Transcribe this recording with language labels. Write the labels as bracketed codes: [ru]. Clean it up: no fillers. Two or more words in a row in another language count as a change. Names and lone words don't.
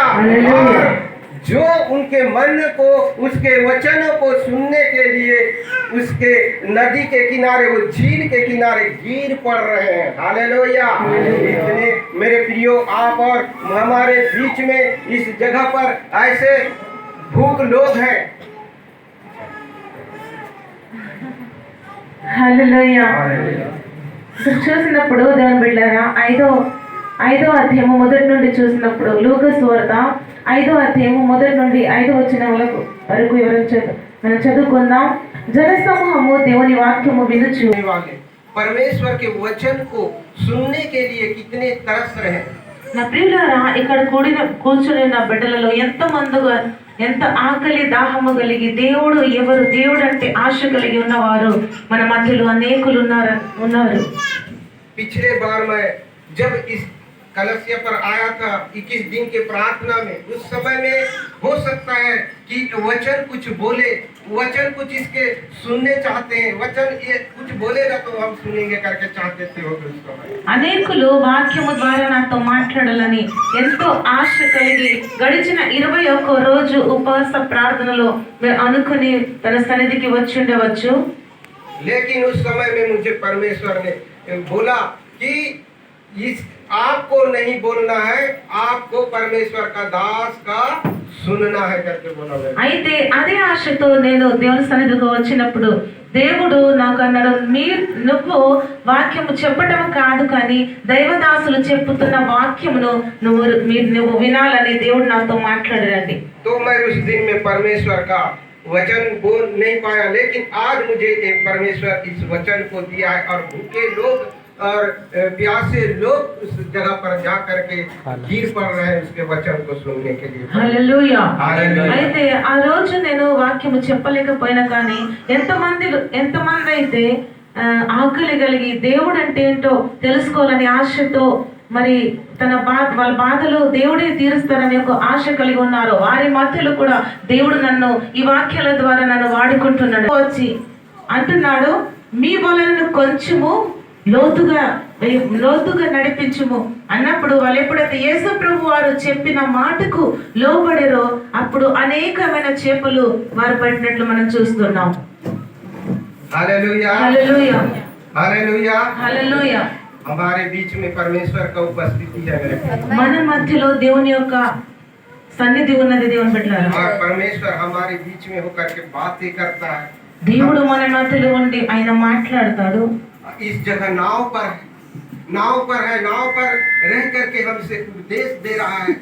[hi] और जो उनके मन को उसके वचनों को सुनने के लिए उसके नदी के किनारे, वो झील के किनारे गिर पड़ रहे हैं। हालेलुया। इसलिए मेरे प्रियो, आप और हमारे बीच में इस जगह पर ऐसे भूख लोग हैं। [te] హల్లెలూయా. చూసినప్పుడు దేవుని బిడ్డలారా, ఐదో అధ్యాయము మొదటి నుండి చూసినప్పుడు లూకా సువార్త 5వ అధ్యాయము మొదటి నుండి 5 వచనం వరకు మనం చదువుకుందాం. జనసమూహము దేవుని వాక్యము వినుచు [hi] परमेश्वर के वचन को सुनने के लिए कितने तरस रहे। [te] నా ప్రియులారా, ఇక్కడ కూర్చుని ఉన్న బిడ్డలలో ఎంత ఆకలి దాహము కలిగి దేవుడు అంటే ఆశ కలిగి ఉన్నవారు మన మధ్యలో అనేకులు ఉన్నారు. [hi] पिछले बार मैं जब इस कलसिया पर आया था 21 दिन के प्रार्थना में, उस समय में हो सकता है कि वचन कुछ इसके सुनने चाहते हैं, वचन ये कुछ बोलेगा तो हम सुनेंगे करके चाहते थे। [te] అనేకులు వాక్యము ద్వారా నాతో మాట్లాడాలని ఎంతో ఆశ కలిగి గడిచిన 21 రోజు ఉపవాస ప్రార్థనలో అనుకుని తన సన్నిధికి వచ్చి ఉండవచ్చు. [hi] लेकिन उस समय में मुझे परमेश्वर ने बोला कि आपको नहीं बोलना है, आपको परमेश्वर का दास का सुनना है करके बोला। [te] అయితే అదే ఆశతో నేను దేవుని సన్నిధికి వచ్చినప్పుడు దేవుడు నాకు అన్నాడు, నువ్వు వాక్యము చెప్పటం కాదు కానీ దైవదాసులు చెప్పుతున్న వాక్యమును నువ్వు వినాలని దేవుడు నాతో మాట్లాడారండి. [hi] तो मैं उस दिन में परमेश्वर का वचन बोल नहीं पाया, लेकिन आज मुझे एक परमेश्वर इस वचन को दिया है और भूखे लोग और प्यासे लोग उस जगह पर जा करके गिर पड़ रहे हैं उसके वचन को सुनने के लिए। [te] హల్లెలూయా. అయితే ఆ రోజు నేను వాక్యము చెప్పలేకపోయినా కానీ ఎంతమంది అయితే ఆకలి కలిగి దేవుడు అంటే ఏంటో తెలుసుకోవాలని ఆశతో మరి వాళ్ళ బాధలు దేవుడే తీరుస్తారని ఒక ఆశ కలిగి ఉన్నారు. వారి మధ్యలో కూడా దేవుడు నన్ను ఈ వాక్యాల ద్వారా నన్ను వాడుకుంటున్నాడు. వచ్చి అంటున్నాడు, మీ వలన కొంచెము లోతుగా నడిపించుము, అన్నప్పుడు వాళ్ళు ఎప్పుడైతే యేసు ప్రభు వారు చెప్పిన మాటకు లోబడరో అప్పుడు అనేకమైన చేపలు వారు పట్టినట్లు మనం చూస్తున్నాం. [hi] हालेलुया [te] హల్లెలూయా, [hi] हालेलुया। [te] హల్లెలూయా. [hi] हमारे बीच में परमेश्वर का उपस्थिति है मेरे प्रिय। [te] మన మధ్యలో దేవుని యొక్క సన్నిధి ఉన్నది దేవుని బిడ్డలారా. [hi] और परमेश्वर हमारे बीच में होकर के बातें करता है। [te] దేవుడు మన మధ్యలో ఉండి ఆయన మాట్లాడతాడు. [hi] इस जगह नाव पर है, नाव पर रह करके हमसे उपदेश दे रहा है।